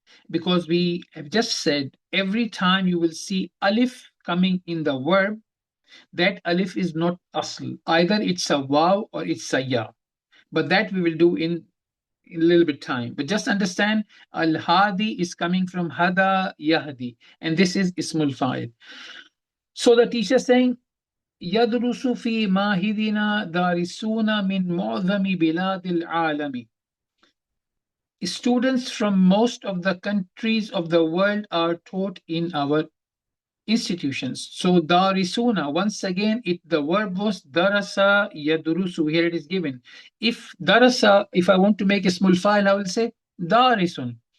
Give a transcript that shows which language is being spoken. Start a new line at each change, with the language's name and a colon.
English: because we have just said every time you will see alif coming in the verb, that alif is not asl. Either it's a waw or it's a ya. But that we will do in a little bit time. But just understand al hadi is coming from hada yahdi, and this is ismul fa'il. So the teacher saying
Arabic: يدرس في معهدنا دارسون من معظم بلاد العالم.
English: Students from most of the countries of the world are taught in our institutions. So darisuna, once again, the verb was darasa yadurusu. Here it is given. If darasa, if I want to make a small file, I will say darisun.